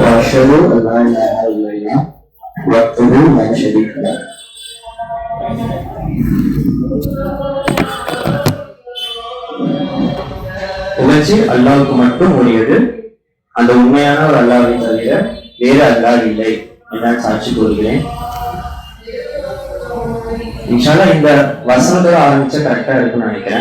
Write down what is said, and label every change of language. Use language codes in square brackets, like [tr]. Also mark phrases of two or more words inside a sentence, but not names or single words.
[ar] وأشهد أن لا إله إلا الله وحده لا شريك له. [ta] புகழ்ச்சி அல்லாஹ்வுக்கு மட்டும் உரியது. அந்த உண்மையான ஒரு அல்லாஹ்வை தவிர வேறு அல்லாஹ் இல்லை என சாட்சி கூறுகிறேன். இன்ஷால்லா இந்த வசனத்தோட ஆரம்பிச்ச கரெக்டா இருக்குன்னு நினைக்கிறேன்.